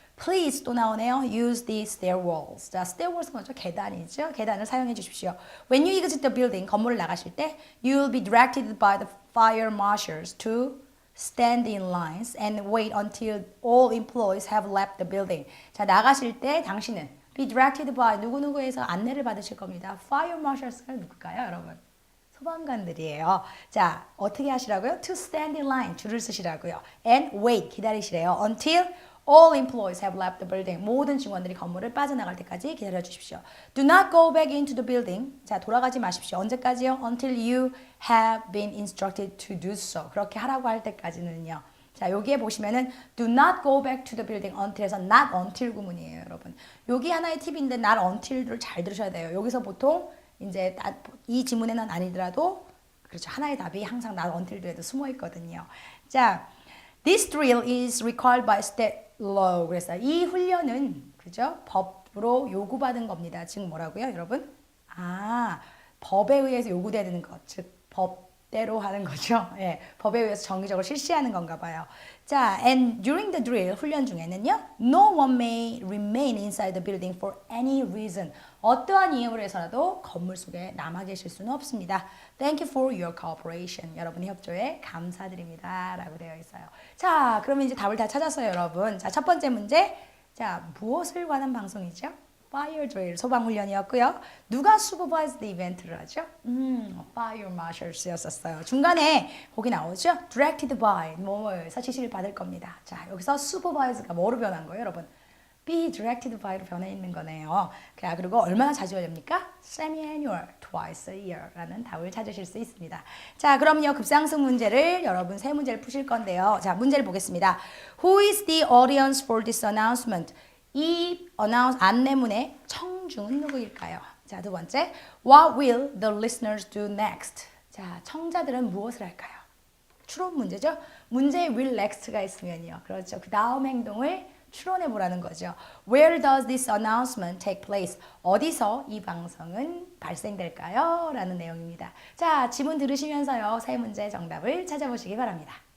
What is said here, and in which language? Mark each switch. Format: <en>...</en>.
<ko>Please 또 나오네요.</ko> <en>Use the stairwells.</en> <ko>자, stairwells 뭐죠? 계단이죠. 계단을 사용해 주십시오.</ko> <en>When you exit the building,</en> <ko>건물을 나가실 때</ko> <en>You will be directed by the fire marshals to stand in lines and wait until all employees have left the building.</en> <ko>자, 나가실 때 당신은</ko> <en>be directed by</en> <ko>누구누구에서 안내를 받으실 겁니다. Fire marshals가 누굴까요, 여러분? 소방관들이에요. 자, 어떻게 하시라고요?</ko> <en>To stand in line,</en> <ko>줄을 서시라고요.</ko> <en>And wait,</en> <ko>기다리시래요.</ko> <en>Until all employees have left the building.</en> <ko>모든 직원들이 건물을 빠져나갈 때까지 기다려 주십시오.</ko> <en>Do not go back into the building.</en> <ko>자, 돌아가지 마십시오. 언제까지요?</ko> <en>Until you have been instructed to do so.</en> <ko>그렇게 하라고 할 때까지는요. 자, 여기에 보시면은</ko> <en>do not go back to the building until</en> <ko>에서 not until 구문이에요, 여러분. 여기 하나의 팁인데 not until을 잘 들으셔야 돼요. 여기서 보통 이제 이 지문에는 아니더라도 그렇죠. 하나의 답이 항상 not until에도 숨어 있거든요.</ko> <en>자, this drill is required by state law.</en> <ko>그래서 이 훈련은 그죠? 법으로 요구받은 겁니다. 즉 뭐라고요, 여러분? 아, 법에 의해서 요구되는 것, 즉 법대로 하는 거죠. 예, 법에 의해서 정기적으로 실시하는 건가 봐요.</ko> <en>자, and during the drill</en> <ko>훈련 중에는요,</ko> <en>no one may remain inside the building for any reason.</en> <ko>어떠한 이유로 해서라도 건물 속에 남아 계실 수는 없습니다.</ko> <en>Thank you for your cooperation.</en> <ko>여러분의 협조에 감사드립니다. 라고 되어 있어요. 자, 그러면 이제 답을 다 찾았어요, 여러분. 자, 첫 번째 문제. 자, 무엇을 관한 방송이죠?</ko> <en>Fire drill,</en> <ko>소방훈련이었고요. 누가 supervise the event를 하죠? Fire marshals였었어요. 중간에 거기 나오죠? Directed by, 뭐에서 지시를 받을 겁니다. 자, 여기서 supervise가 뭐로 변한 거예요, 여러분? be directed by로 변해 있는 거네요. 자, 그리고 얼마나 자주 됩니까? Semi-annual,</ko> <en>twice a year</en> <ko>라는 답을 찾으실 수 있습니다. 자, 그럼요. 급상승 문제를 여러분 세 문제를 푸실 건데요. 자, 문제를 보겠습니다.</ko> <en>Who is the audience for this announcement?</en> <ko>이 안내문의 청중은 누구일까요? 자, 두 번째.</ko> <en>What will the listeners do next?</en> <ko>자, 청자들은 무엇을 할까요? 추론 문제죠. 문제에 will next가 있으면요. 그렇죠. 그 다음 행동을 추론해 보라는 거죠.</ko> <en>Where does this announcement take place?</en> <ko>어디서 이 방송은 발생될까요? 라는 내용입니다. 자, 지문 들으시면서요. 세 문제 정답을 찾아보시기 바랍니다.</ko>